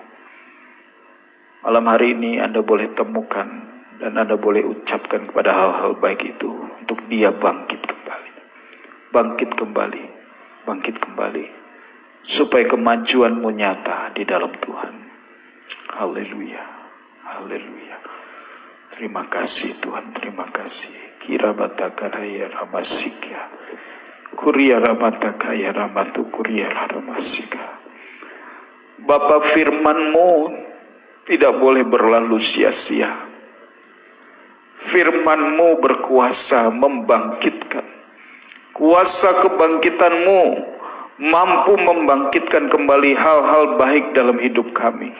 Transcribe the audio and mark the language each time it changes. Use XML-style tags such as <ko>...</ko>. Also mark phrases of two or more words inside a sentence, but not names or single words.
<id>Malam hari ini Anda boleh temukan dan Anda boleh ucapkan kepada hal-hal baik itu untuk dia bangkit kembali. Bangkit kembali. Bangkit kembali. Supaya kemajuanmu nyata di dalam Tuhan. Haleluya. Haleluya. Terima kasih Tuhan. Terima kasih. Kira batakaraya ramasika. Kuria rabatakaya ramatu kuria ramasika. Bapa, firman-Mu tidak boleh berlalu sia-sia. Firman-Mu berkuasa membangkitkan. Kuasa kebangkitan-Mu mampu membangkitkan kembali hal-hal baik dalam hidup kami.</id>